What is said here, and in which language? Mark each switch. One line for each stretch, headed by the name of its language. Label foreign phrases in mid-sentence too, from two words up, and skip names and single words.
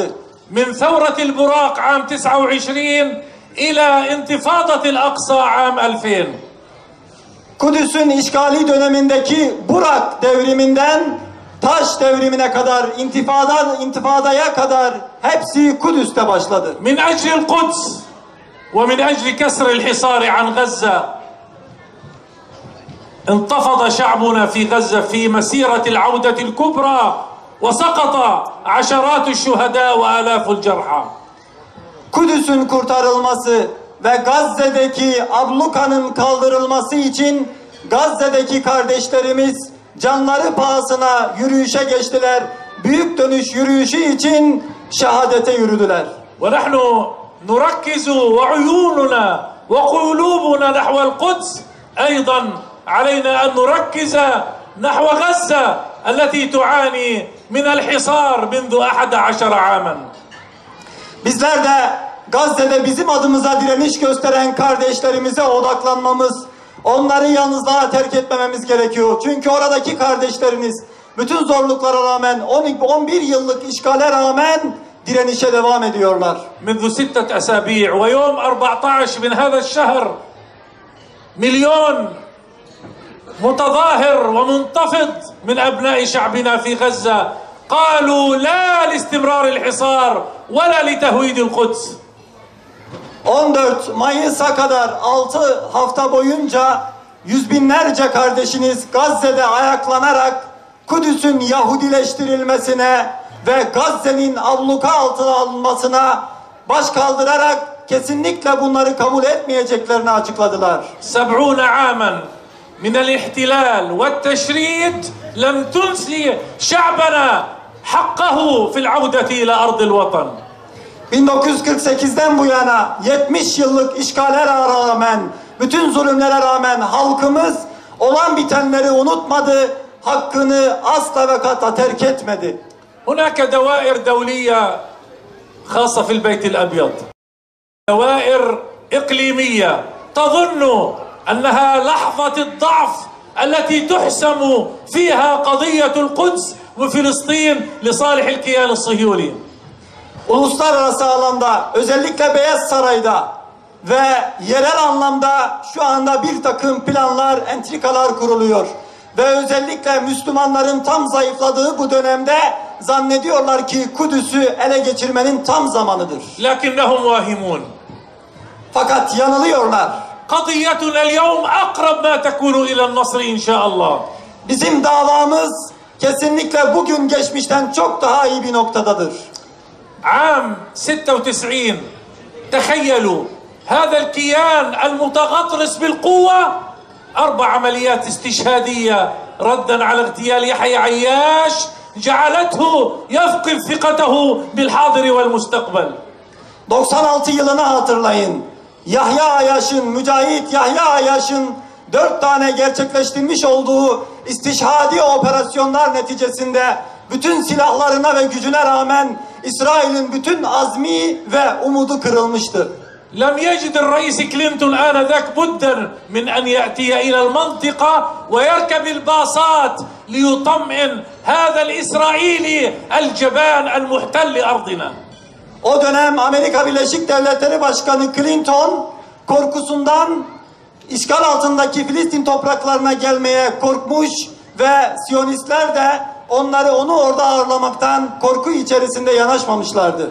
Arabic: من ثورة البراق عام 29 إلى انتفاضة الأقصى عام 2000.
Turkish: Kudüs'ün işgali dönemindeki Burak devriminden Taş devrimine kadar, intifadaya kadar hepsi Kudüs'te başladı.
Arabic: من أجل القدس ومن أجل كسر الحصار عن غزة انتفض شعبنا في غزة في مسيرة العودة الكبرى وسقط عشرات الشهداء وآلاف الجرحى.
Turkish: Kudüs'ün kurtarılması ve Gazze'deki ablukanın kaldırılması için Gazze'deki kardeşlerimiz canları pahasına yürüyüşe geçtiler. Büyük dönüş yürüyüşü için şehadete yürüdüler.
Arabic: ونحن نركز وعيوننا وقلوبنا نحو القدس أيضا علينا أن نركز نحو غزة التي تعاني من الحصار منذ 11 عاما.
Turkish: Bizler de Gazze'de bizim adımıza direniş gösteren kardeşlerimize odaklanmamız, onları yalnızlığa terk etmememiz gerekiyor. Çünkü oradaki kardeşleriniz bütün zorluklara rağmen, 11 yıllık işgale rağmen direnişe devam ediyorlar.
Arabic: منذ 6 أسابيع ويوم 14 من هذا الشهر مليون متظاهر ومنتفض من أبناء شعبنا في غزة قالوا لا لاستمرار الحصار ولا لتهويد القدس.
Turkish: 14 Mayıs'a kadar 6 hafta boyunca yüz binlerce kardeşiniz Gazze'de ayaklanarak Kudüs'ün Yahudileştirilmesine ve Gazze'nin abluka altına alınmasına baş kaldırarak kesinlikle bunları kabul etmeyeceklerini açıkladılar.
Arabic: 70 عاما من الاحتلال والتشريد لم تنسي شعبنا حقه في العودة إلى أرض الوطن.
Turkish: 1948'den bu yana 70 yıllık işgale rağmen, bütün zulümlere rağmen halkımız olan bitenleri unutmadı, hakkını asla ve kata terk etmedi.
Arabic: هناك دوائر دولية خاصة في البيت الأبيض، دوائر إقليمية تظن أنها لحظة الضعف التي تحسم فيها قضية القدس وفلسطين لصالح الكيان الصهيوني.
Turkish: Uluslararası alanda, özellikle Beyaz Saray'da ve yerel anlamda şu anda bir takım planlar, entrikalar kuruluyor. Ve özellikle Müslümanların tam zayıfladığı bu dönemde zannediyorlar ki Kudüs'ü ele geçirmenin tam zamanıdır.
Arabic: لكنهم واهمون.
Turkish: Fakat yanılıyorlar.
Arabic: قضيتنا اليوم أقرب ما تكون إلى النصر إن شاء الله.
Turkish: Bizim davamız kesinlikle bugün geçmişten çok daha iyi bir noktadadır.
Arabic: عام 96 تخيلوا هذا الكيان المتغطرس بالقوة 4 عمليات استشهادية ردا على اغتيال يحيى عياش جعلته يفقد ثقته بالحاضر والمستقبل.
Turkish: 96 yılını hatırlayın. Yahya Ayaş'ın, Mücahit Yahya Ayaş'ın 4 tane gerçekleştirmiş olduğu istişhadi operasyonlar neticesinde bütün silahlarına ve gücüne rağmen İsrail'in bütün azmi ve umudu kırılmıştı.
Arabic: لم يجد الرئيس كلينتون آنذاك بدا من أن يأتي إلى المنطقة ويركب الباصات ليطمئن هذا الإسرائيلي الجبان المحتل أرضنا.
Turkish: O dönem Amerika Birleşik Devletleri Başkanı Clinton korkusundan işgal altındaki Filistin topraklarına gelmeye korkmuş ve Siyonistler de onu orada ağırlamaktan korku içerisinde yanaşmamışlardı.